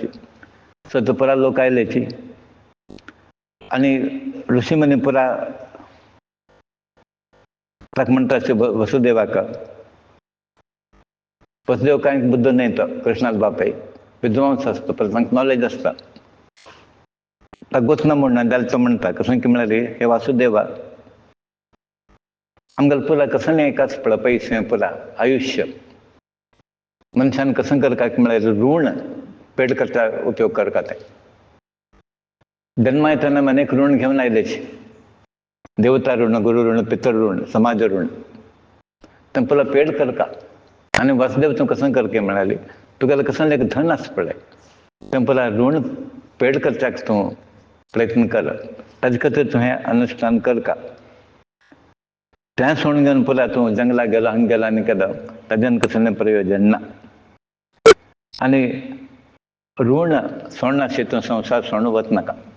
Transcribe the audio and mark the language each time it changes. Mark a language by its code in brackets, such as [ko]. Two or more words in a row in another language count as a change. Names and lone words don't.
[kok] सो तो पुरा लोक आयलेची आनी ऋषिमुनी पुरा ताका म्हणटा वसुदेवाक वसुदेव कांय बुद्ध न्ही तो कृष्णाच बापाय विद्वांस आसता पण तांकां नॉलेज आसता ताका गोचना म्हणना जाल्यार तो म्हणटा कसं की म्हळ्यार हे वासुदेवा आमगेले पुरा कसं एकाच पळय पयशे पुरा आयुश्य मनशान कसं करता म्हळ्यार ऋण पेड करता उपयोग करता ते जन्मा येतना अनेक ऋण घेवन आयलेचे देवता ऋण, गुरु ऋण, पितर ऋण, समाज ऋण तें पुला पेड करता आणि वासुदेव तूं कसं करके म्हणाली तुगेलें कसं एक धन आस पळय तें पळय ऋण पेड करच्याक तूं प्रयत्न कर ताजे खातीर तूं हें अनुश्ठान कर का तें सोडून घेवन पळय तूं जंगलाक गेलो हांगा गेलो आनी केलो ताच्यान कसलें प्रयोजन ना आनी ऋण सोडनाशी तूं संवसार सोडून वचनाका